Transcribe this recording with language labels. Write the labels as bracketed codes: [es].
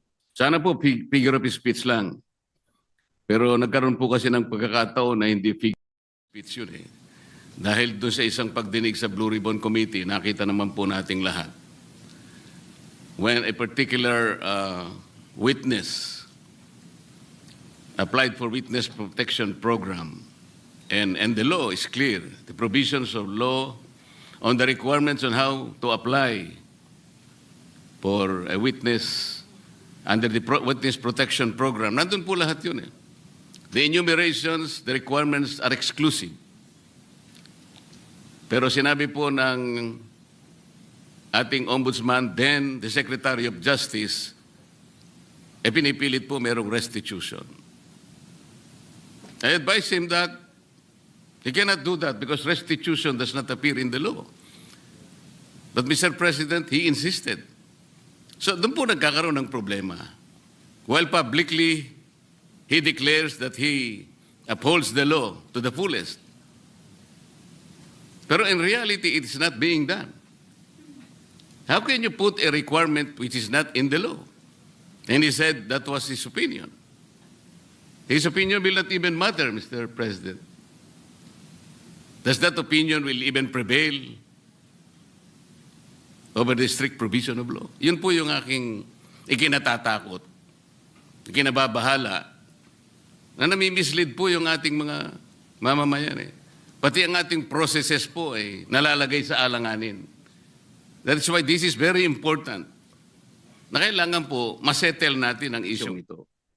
[tl] Sana po figure of speech lang. Pero nagkaroon po kasi ng pagkakataon na hindi figure of speech yun eh. Dahil doon sa isang pagdinig sa Blue Ribbon Committee, nakita naman po nating lahat. [en] When a particular witness applied for witness protection program, and the law is clear, the provisions of law on the requirements on how to apply for a witness under the witness protection program. [tl] Nandun po lahat yun eh. [en] The enumerations, the requirements are exclusive. [tl] Pero sinabi po ng ating ombudsman, [en] then the Secretary of Justice, [tl] pinipilit po merong restitution. [en] I advise him that he cannot do that because restitution does not appear in the law. But Mr. President, he insisted. [tl] So doon po nagkakaroon ng problema. [en] While publicly, he declares that he upholds the law to the fullest. Pero in reality, it is not being done. How can you put a requirement which is not in the law? And he said that was his opinion. His opinion will not even matter, Mr. President. Does that opinion will even prevail over the strict provision of law? [tl] Yun po yung aking ikinatatakot, ikinababahala, na nami-mislead po yung ating mga mamamayan eh. Pati ang ating processes po ay nalalagay sa alanganin. [en] That's why this is very important. [tl] Na kailangan po masettle natin ang isyong ito.